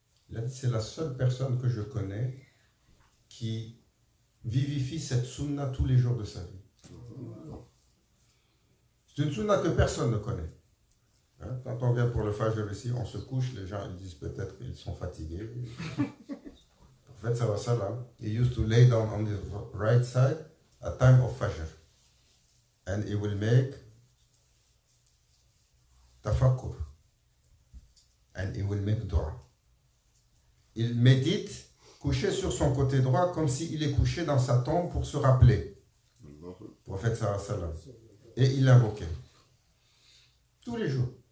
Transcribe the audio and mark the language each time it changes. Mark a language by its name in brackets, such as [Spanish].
[French] Il a dit, c'est la seule personne que je connais qui vivifie cette sunna tous les jours de sa vie. C'est une sunna que personne ne connaît. Hein? Quand on vient pour le Fajr ici, on se couche, les gens ils disent peut-être qu'ils sont fatigués. En fait, ça va ça là. [English] He used to lay down on the right side at time of Fajr. And he will make tafakkur. And he will make dua. [French] Il médite couché sur son côté droit comme s'il est couché dans sa tombe pour se rappeler. Prophète [Arabic] sallallahu alayhi wa sallam. [French] Et il l'invoquait. Tous les jours.